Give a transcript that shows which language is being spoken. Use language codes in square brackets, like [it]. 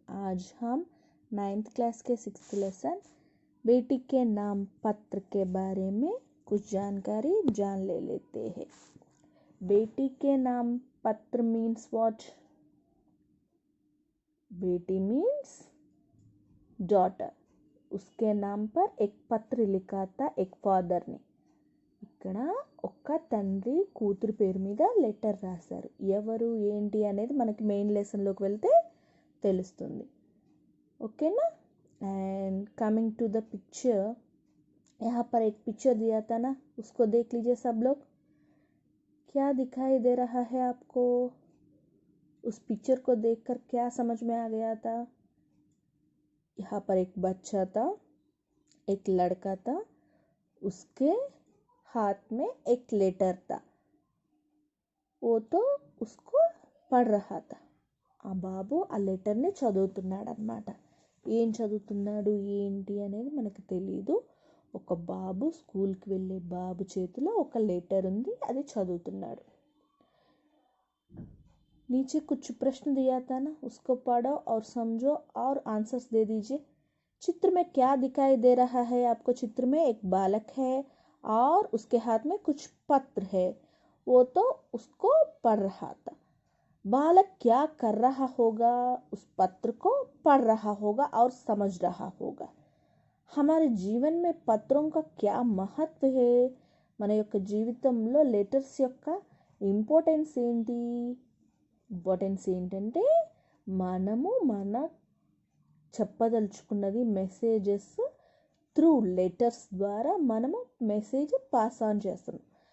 [hi] आज हम 9th class के 6th लेसन बेटी के नाम पत्र के बारे में कुछ जानकारी जान लेते हैं। बेटी के नाम पत्र [en] Means what? [hi] बेटी [en] Means daughter. [hi] उसके नाम पर एक पत्र लिखा था एक फादर ने। [te] ఇక్కడ ఒక తండ్రి కూతురు పేరు మీద లెటర్ రాశారు. ఎవరు ఏంటి అనేది మనకి మెయిన్ లెసన్లోకి వెళ్తే తెలుస్తుంది. [hi] ओकेना। [en] and coming to the picture, [hi] यहाँ पर एक पिक्चर दिया था ना, उसको देख लीजिए सब लोग। क्या दिखाई दे रहा है आपको? उस पिक्चर को देखकर क्या समझ में आ गया था? यहाँ पर एक बच्चा था, एक लड़का था, उसके हाथ में एक लेटर था। वो तो उसको పढ़ रहा था. [te] ఆ బాబు ఆ లెటర్ని చదువుతున్నాడు అన్నమాట. ఏం చదువుతున్నాడు ఏంటి అనేది మనకు తెలియదు. ఒక బాబు, స్కూల్కి వెళ్ళే బాబు చేతిలో ఒక లెటర్ ఉంది, అది చదువుతున్నాడు. [hi] नीचे कुछ प्रश्न दिया था ना, उसको पढ़ो और समझो और आंसर्स दे दीजिए. चित्र में क्या दिखाई दे रहा है आपको? चित्र में एक बालक है और उसके हाथ में कुछ पत्र है. वो तो उसको पढ़ रहा था. बालक क्या कर रहा होगा? उस पत्र को पढ़ रहा होगा और समझ रहा होगा. हमारे जीवन में పత్రం का क्या महत्व है? [te] మన యొక్క జీవితంలో లెటర్స్ యొక్క ఇంపార్టెన్స్ ఏంటంటే మనము మన చెప్పదలుచుకున్నది [en] messages through letters [te] ద్వారా మనము మెసేజ్ పాస్ ఆన్ చేస్తున్నాం.